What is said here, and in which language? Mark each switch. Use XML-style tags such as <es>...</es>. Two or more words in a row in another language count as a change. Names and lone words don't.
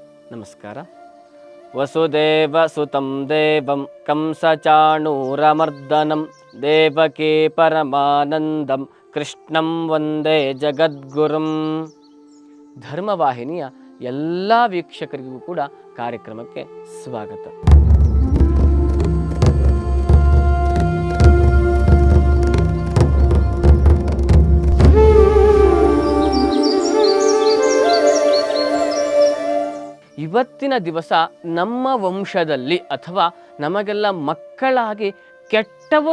<kn>ನಮಸ್ಕಾರ.</kn> <sa>ವಸುದೇವ ಸುತಂ ದೇವಂ ಕಂಸಚಾಣೂರಮರ್ದನಂ ದೇವಕೀ ಪರಮಾನಂದಂ ಕೃಷ್ಣಂ ವಂದೇ ಜಗದ್ಗುರುಂ.</sa> <kn>ಧರ್ಮವಾಹಿನಿಯ ಎಲ್ಲ ವೀಕ್ಷಕರಿಗೂ ಕೂಡ ಕಾರ್ಯಕ್ರಮಕ್ಕೆ ಸ್ವಾಗತ. ಇವತ್ತಿನ ದಿವಸ ನಮ್ಮ ವಂಶದಲ್ಲಿ ಅಥವಾ ನಮಗೆಲ್ಲ ಮಕ್ಕಳಾಗಿ ಕೆಟ್ಟವರು</kn>